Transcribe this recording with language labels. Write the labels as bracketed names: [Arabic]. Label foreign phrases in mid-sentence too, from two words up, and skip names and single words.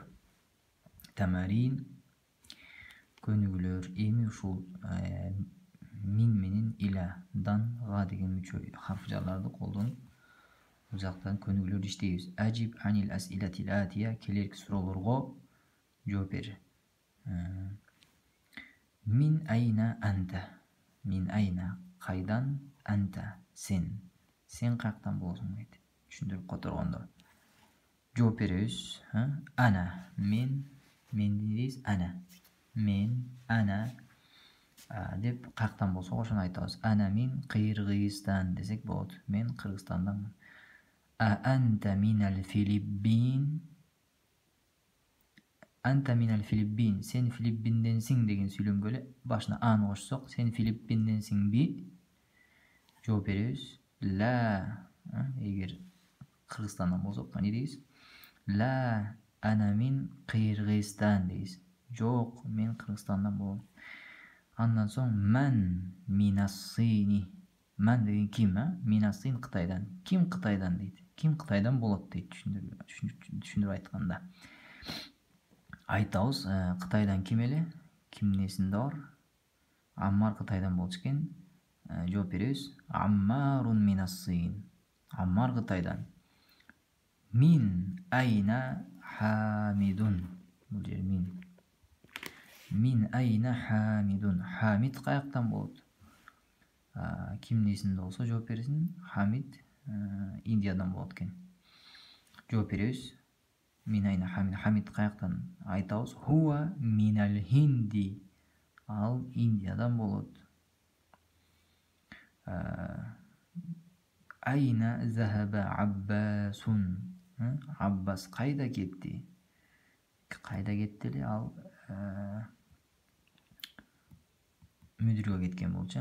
[Kyrgyz] Тамарин, көнүгүүлөр. Эми ушул мин менен илядан га деген мүчө харфжаларды колдонуп бул жактан көнүгүүлөрдү иштейбиз. [Arabic] أجب عن الأسئلة الآتية. [Kyrgyz] Келерки суроолорго жооп бер. [Arabic] من أين أنت. من أين [Kyrgyz] кайдан, анта сен. Сен каяктан болосуң дейт. Түшүндүрүп которгондо. Жооп беребиз. Ана, мен дейбиз, ана. Мен, ана деп каяктан болсо ошону айтабыз. [Arabic] Ана мин Кыргызстан [Kyrgyz] десек болот. Мен Кыргызстанданмын. [Arabic] Анта минал Филиппин. Анта минал Филиппин. [Kyrgyz] Сен Филиппинденсиң деген сүйлөнгөлө башына аны кошсок, сен Филиппинденсиңби? Жооп беребиз. Ла. Эгер Кыргызстандан болсок, кане дейбиз? [Arabic] Ла, ана мин Кыргызстан дейбиз. [Kyrgyz] Жок, мен Кыргызстандан болом. Андан соң [Arabic] من من الصين. [Kyrgyz] Ман деген ким, Минас-Син Кытайдан. Ким Кытайдан дейт. Ким Кытайдан болот дейт, түшүндүрүп айтканда. Айтабыз, Кытайдан ким эле? Кимдин эсинде бар? Аммар Кытайдан болчу экен. Жооп беребиз. [Arabic] عمار من الصين. Аммар Кытайдан. من أين حامد. [Kyrgyz] Бул жер [Arabic] من. من أين حامد. [Kyrgyz] Хамид каяктан болот? Кимдин эсинде болсо жооп берсин. Хамид Индиядан болот экен. Жооп беребиз. [Arabic] من أين حامد. [Kyrgyz] Хамид каяктан? Айтабыз. [Arabic] هو من الهند. [Kyrgyz] Ал Индиядан болот. [Arabic] أين ذهب عباس. [Kyrgyz] Аббас кайда кетти? Кайда кетти эле ал? Мүдүргө кеткен болчу.